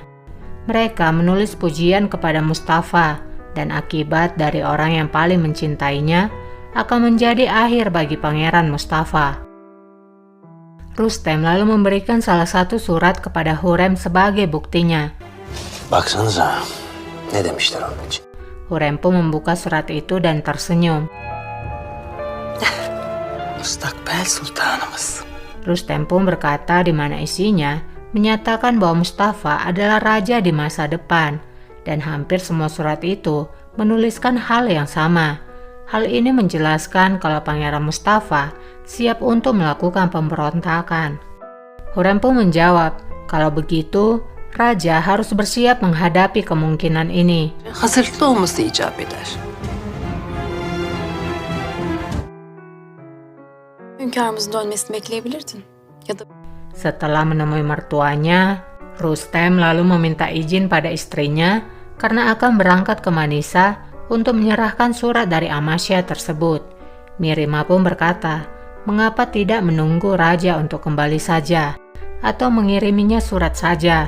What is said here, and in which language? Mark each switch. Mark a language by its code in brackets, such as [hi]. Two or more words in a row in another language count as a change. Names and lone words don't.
[id] Mereka menulis pujian kepada Mustafa dan akibat dari orang yang paling mencintainya akan menjadi akhir bagi Pangeran Mustafa. Rustem lalu memberikan salah satu surat kepada Hurrem sebagai buktinya. [tr] Baksanıza, ne demişler onun için? [id] Hurrem pun membuka surat itu dan tersenyum. [tr] Mustakbel sultanımız. [id] Rustem pun berkata di mana isinya menyatakan bahwa Mustafa adalah raja di masa depan, dan hampir semua surat itu menuliskan hal yang sama. Hal ini menjelaskan kalau Pangeran Mustafa siap untuk melakukan pemberontakan. Hurrem pun menjawab, kalau begitu, raja harus bersiap menghadapi kemungkinan ini. [tr] Hazırlıklı olması icap eder. Hünkârımızın dönmesini bekleyebilirdin. Ya da [id] Setelah menemui mertuanya, Rustem lalu meminta izin pada istrinya karena akan berangkat ke Manisa untuk menyerahkan surat dari Amasya tersebut. Mirima pun berkata, mengapa tidak menunggu raja untuk kembali saja atau mengiriminya surat saja.